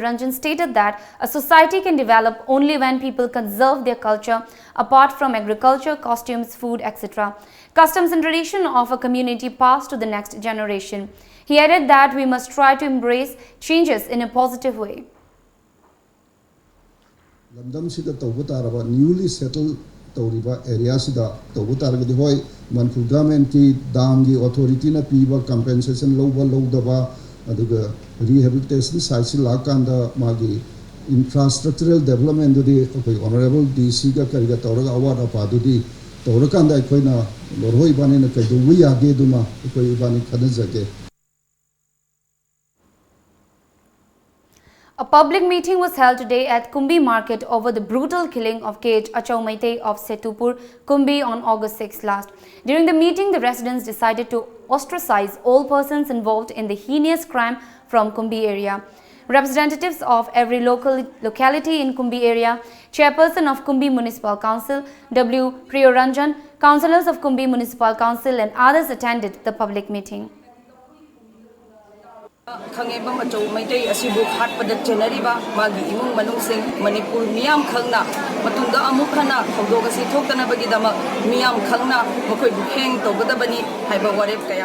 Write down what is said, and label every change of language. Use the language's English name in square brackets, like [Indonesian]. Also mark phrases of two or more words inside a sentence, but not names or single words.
[English] Ranjan stated that a society can develop only when people conserve their culture apart from agriculture, costumes, food, etc. Customs and tradition of a community pass to the next generation. He added that we must try to embrace changes in a positive way. Newly settled area [Manipuri] sida tawutaragadi hoy Manipur government ki dangi authority na piba compensation lowdaba aduga [English] rehabilitation site [Manipuri] lakanda magi [English] infrastructural development [Manipuri] dudi [English] honorable DC [Manipuri] ka kariga tawraga award apadudi tawrakanda koina lorhoi bani na kaidu wi age duma koi bani khadajake. [English] A public meeting was held today at Kumbi market over the brutal killing of K.H. Achaumaite of Setupur, Kumbi on August 6 last. During the meeting, the residents decided to ostracize all persons involved in the heinous crime from Kumbi area. Representatives of every locality in Kumbi area, Chairperson of Kumbi Municipal Council, W. Priyoranjan, councillors of Kumbi Municipal Council and others attended the public meeting. [Manipuri] Khangeba macho maitai asibu hatpada jenariba magi imung manungsing Manipur miyam khangna matunda amuk khana khawdoga si thoktana bagi dama miyam khangna makoi bukheng togadabani haiba warep kaya.